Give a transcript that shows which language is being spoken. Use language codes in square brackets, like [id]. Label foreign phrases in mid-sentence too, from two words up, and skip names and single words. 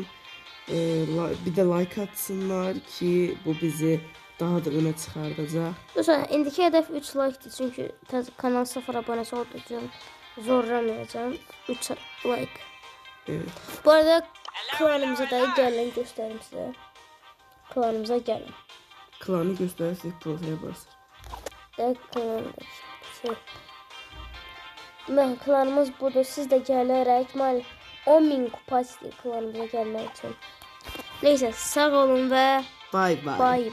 [tr] Bir de like atsınlar ki bu bizi daha da öne çıkardacak. Dostlar indiki hedef 3 like'dir. Çünkü kanal 0 abonesi olduğu için zorlamayacağım. 3 like. Evet. Bu arada klanımıza da gelin göstereyim size. Klanımıza gelin. Klanı gösterirsek profile basır. Klanımız budur. [az] Siz de gələrək 10.000 kupa istəyir klanımıza gəlmək üçün. [tr] Neyse sağ olun ve [en] Bay bay. bay bay.